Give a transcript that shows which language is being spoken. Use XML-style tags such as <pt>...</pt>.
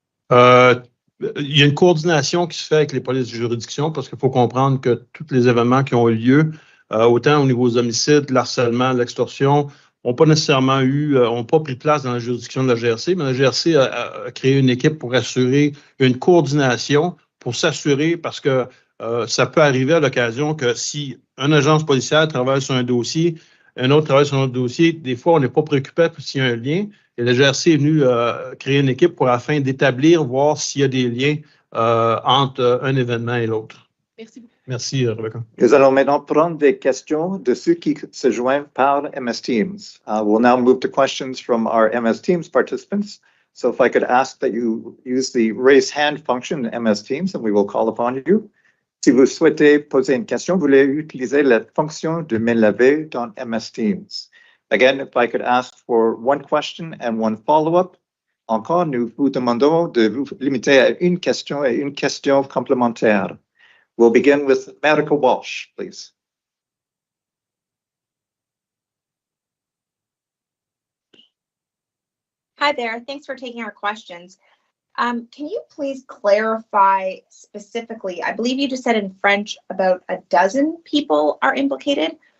<fr>Il y a une coordination qui se fait avec les polices de juridiction parce qu'il faut comprendre que tous les événements qui ont eu lieu, autant au niveau des homicides, l'harcèlement, l'extorsion, n'ont pas nécessairement ont pas pris place dans la juridiction de la GRC, mais la GRC a créé une équipe pour assurer une coordination, pour s'assurer, parce que ça peut arriver à l'occasion que si une agence policière travaille sur un dossier, un autre travaille sur un autre dossier, des fois, on n'est pas préoccupé s'il y a un lien. Et la GRC est venue créer une équipe afin d'établir, voir s'il y a des liens entre un événement et l'autre. Merci beaucoup. Merci, Rebecca. Nous allons maintenant prendre des questions de ceux qui se joignent par MS Teams.</fr> <en>We'll now move to questions from our MS Teams participants. So if I could ask that you use the raise hand function in MS Teams and we will call upon you.</en> <fr>Si vous souhaitez poser une question, vous voulez utiliser la fonction de main levée dans MS Teams.</fr> <en>Again, if I could ask for one question and one follow-up.</en> <fr>Encore, nous vous demandons de vous limiter à une question et une question complémentaire.</fr> <en>We'll begin with Marika Walsh, please. Hi there. Thanks for taking our questions. Can you please clarify specifically, I believe you just said in French about a dozen people are implicated.</en>